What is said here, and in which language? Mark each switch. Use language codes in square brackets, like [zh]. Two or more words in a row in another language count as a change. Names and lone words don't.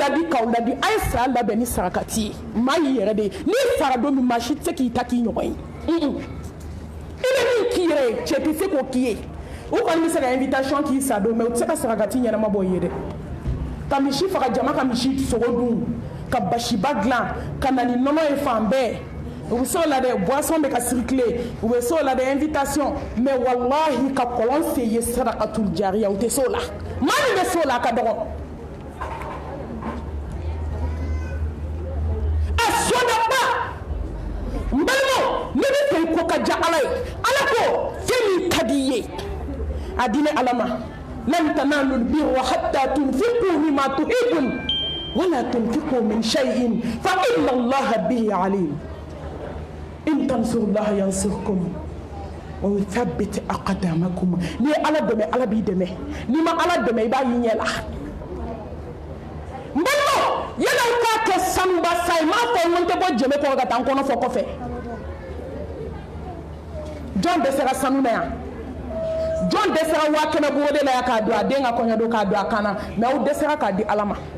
[bm] ladi k'aw ladi a ye saya labɛn ni sarakati ye maa y'i yɛrɛ de ye n'i sara don min maa si tɛ se k'i ta k'i ɲɔgɔn ye i bɛ min k'i yɛrɛ ye cɛ tɛ se k'o k'i ye u kɔni bɛ se ka invitation k'i sa don mɛ u tɛ se ka sarakati ɲɛnama bɔ i ye dɛ ka misi faga jama ka misi sogo dun ka basiba dilan ka na ni nɔnɔ ye fan bɛɛ u bɛ se o la dɛ boisson bɛ ka circuler u bɛ se o la dɛ [fr] invitation mais [bm] wallahi ka kɔlɔn se ye [ar] صدقة جارية [bm] u tɛ se o la maa min bɛ se o la a ka dɔgɔ a sɔdaba n balimaw ne bɛ fɛ i ko ka diya ala ye ala ko fɛn min ka di i ye a di ne ala ma [ar] لن تنالوا البر حتى تنفقوا مما تحبون ولا تنفقوا من شيء فإن الله به عليم إن تنصروا الله ينصركم ويثبت أقدامكم [bm] ni ala dɛmɛ ala b'i dɛmɛ ni ma ala dɛmɛ i b'a ye ɲɛ la n balimaw yala k'a kɛ sanuba sa ye m'a fɔ n tɛ bɔ jɛmɛ kɔrɔ ka taa n kɔnɔ fɔ kɔfɛ jɔn dɛsɛra sanu na yan jɔn dɛsɛra 100 bɔgɔ de la yan k'a don a den ka kɔɲɔ don k'a don a kan na mais aw dɛsɛra k'a di ala ma